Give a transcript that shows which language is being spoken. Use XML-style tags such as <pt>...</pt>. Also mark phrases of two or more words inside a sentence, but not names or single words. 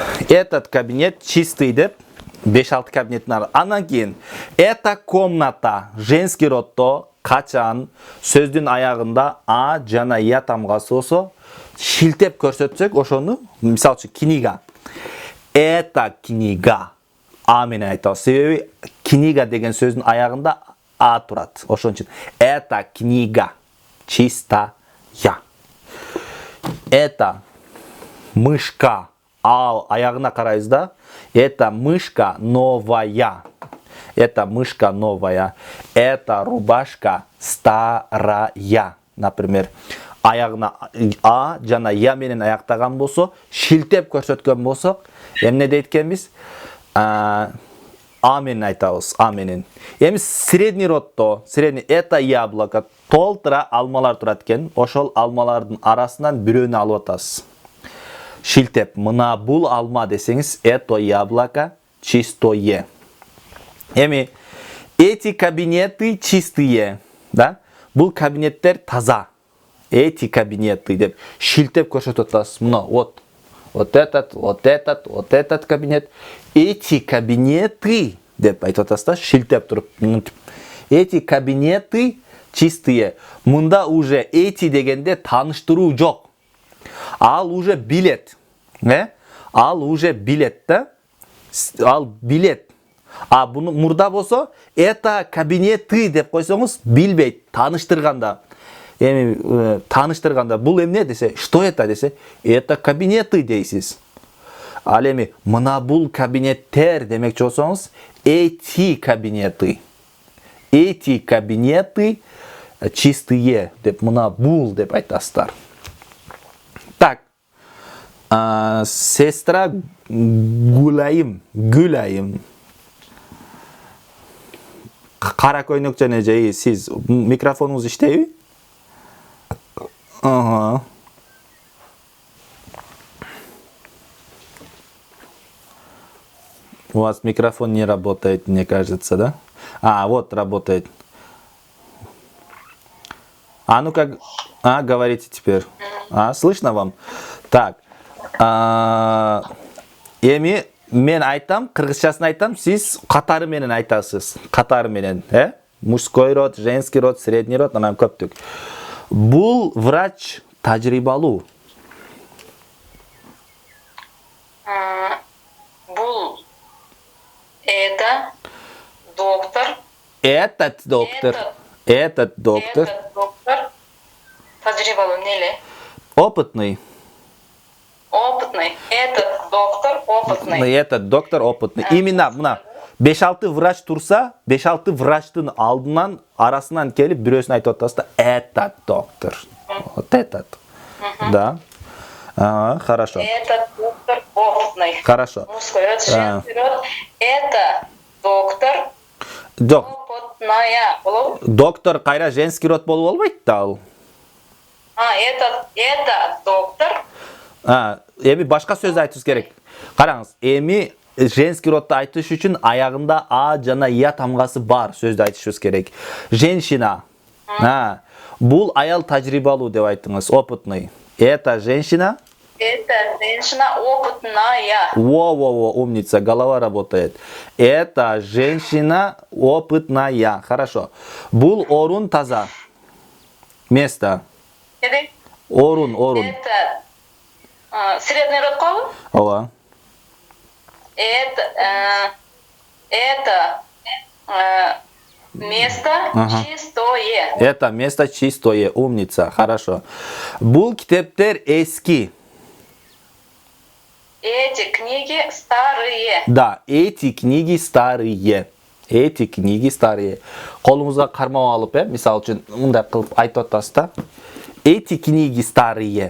<ru>Этот кабинет чистый</ru> <ky>деп 5-6 кабинеттің ары. Анан кейін</ky> <ru>эта комната женский</ru> <ky>родто качан сөздүн аягында а жана я тамгасы болсо шилтеп көрсөтсөк ошону мисалы үчүн книга.</ky> <ru>Эта книга</ru> <ky>а менен айтабыз. Себеби книга деген сөздүн аягында а турат. Ошон үчүн</ky> <ru>эта книга чистая. Это мышка.</ru> <ky>А аягына карайбыз да.</ky> <ru>Это мышка новая. Это мышка новая. Это рубашка старая. Например,</ru> <ky>аягына а жана я менен аяктаган болсо, шилтеп көрсөткөн болсок, эмне дейт экенбиз? А менен айтабыз, а менен. Эми средний родто,</ky> <ru>средний это яблоко,</ru> <ky>толтура алмалар турат экен. Ошол алмалардын арасынан бирөөнү алып атасыз. Шилтеп, мына бул алма десеңиз,</ky> <ru>это яблоко чистое. Эми эти кабинеты чистые, да?</ru> <ky>Бул кабинеттер таза.</ky> <ru>Эти кабинеты</ru> <ky>деп шилтеп көрсөтүп атасыз. Мына</ky> <ru>вот этот кабинет. Эти кабинеты</ru> <ky>деп айтып атасыз да, шилтеп туруп.</ky> <ru>Эти кабинеты чистые.</ru> <ky>Мында уже эти дегенде тааныштыруу жок. Ал уже билет. Ал уже билет да? Ал билет. А буну мурда болсо,</ky> <ru>это кабинеты</ru> <ky>деп койсоңуз, билбейт, тааныштырганда. Эми тааныштырганда бул эмне десе,</ky> <ru>что это</ru> <ky>десе,</ky> <ru>это кабинеты</ru> <ky>дейсиз. Ал эми мына бул кабинеттер демекчи болсоңуз,</ky> <ru>эти кабинеты. Эти кабинеты чистые</ru> <ky>деп мына бул деп айтасыздар.</ky> <ru>Так. Сестра Гулайым.</ru> <ky>Кара көйнөк жана жайы, сиз микрофонуңуз иштейби? Ага.</ky> <ru>У вас микрофон не работает, мне кажется, да? Вот работает. Ну-ка, говорите теперь. Слышно вам? Так.</ru> <ky>Эми мен айтам, кыргызчасын айтам, сиз катары менен айтасыз. Катары менен,</ky> <ru>Мужской род, женский род, средний род,</ru> <ky>анан көптүк. Бул врач тажрыйбалуу.</ky> <ru>Бул это доктор. Этот доктор. Этот доктор.</ru> <ky>Тажрыйбалуу неле?</ky> <ru>Опытный. Опытный. Этот доктор опытный. Этот доктор опытный. Именно</ru> <ky>мына 5-6 врач турса, 5-6 врачтын алдынан арасынан келип бирөөсүн айтып атасыз да,</ky> <ru>этот доктор. Вот этот. Да. Хорошо. Этот доктор опытный. Хорошо. Мужской род, женский род. Это доктор опытная.</ru> <ky>Доктор кайра</ky> <ru>женский род</ru> <ky>болуп албайт да ал.</ky> <ru>Это доктор.</ru> <ky>Эми башка сөз айтышыбыз керек. Караңыз, эми женский родду айтыш үчүн аягында а жана я тамгасы бар сөздү айтышыбыз керек.</ky> <ru>Женщина.</ru> <ky>Бул аял тажрыйбалуу деп айттыңыз,</ky> <ru>опытный. Это женщина? Это женщина опытная. Во, умница, голова работает. Это женщина опытная. Хорошо.</ru> <ky>Бул орун таза. Место. Орун.</ky> <ru>Это средний род колу?</ru> <ky>Ооба.</ky> <ru>Это место чистое. Это место чистое. Умница. Хорошо.</ru> <ky>Бул китептер эски.</ky> <ru>Эти книги старые. Да, эти книги старые. Эти книги старые.</ru> <ky>Колуңузга кармап алып, мисалы үчүн мындай кылып айтып атасыз да.</ky> <ru>Эти книги старые.</ru>